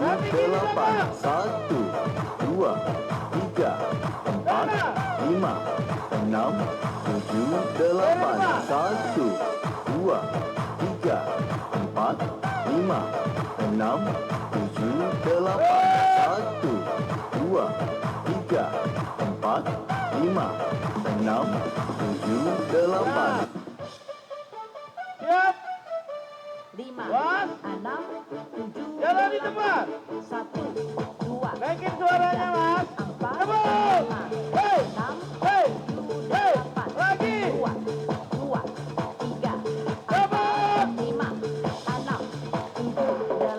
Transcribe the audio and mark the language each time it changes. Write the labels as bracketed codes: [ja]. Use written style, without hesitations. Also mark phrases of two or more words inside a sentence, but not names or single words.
[id] delapan, satu, dua, tiga, empat, lima, enam, tujuh, delapan, satu, dua, tiga, empat, lima, enam, tujuh, delapan, satu, dua, tiga, empat, lima, enam, tujuh, delapan. Siap. 5 Was. 6, 7, Jalan di tempat. 1, 2, Naikin suaranya, Mas. 4, Tepuk. 5, Hei. 6, Hei. 7, Hei. 8, Lagi. 2, 2, 3, Tepuk. 5, 6, 7, 8,